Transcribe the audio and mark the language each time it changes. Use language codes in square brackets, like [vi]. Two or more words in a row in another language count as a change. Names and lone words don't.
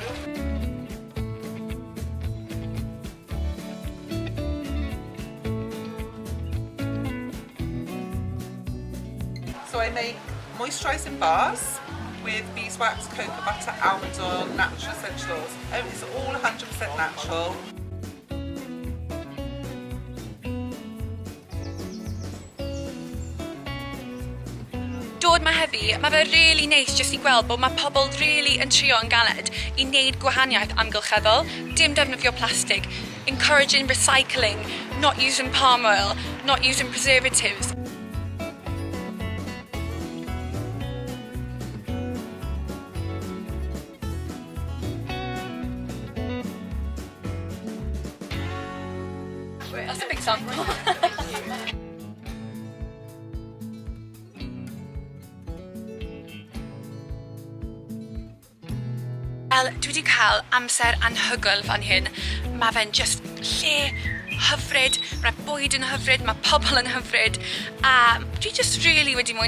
[en] So I make moisturising bars with beeswax, cocoa butter, almond oil, natural essential oils. It's all 100% natural. [cy] Dod ma heddi, mae fe really neis jyst I gweld bod mae pobl really yn trio yn galed I wneud gwahaniaeth amgylcheddol, dim defnyddio plastig, [en] encouraging recycling, not using palm oil, not using preservatives. That's a big sample. [cy] Wel, dwi wedi cael amser anhygoel fan hyn. Mae fe'n just lle hyfryd, mae bwyd yn hyfryd, mae pobl yn hyfryd, a dwi [en] just really [cy] wedi mwynhau.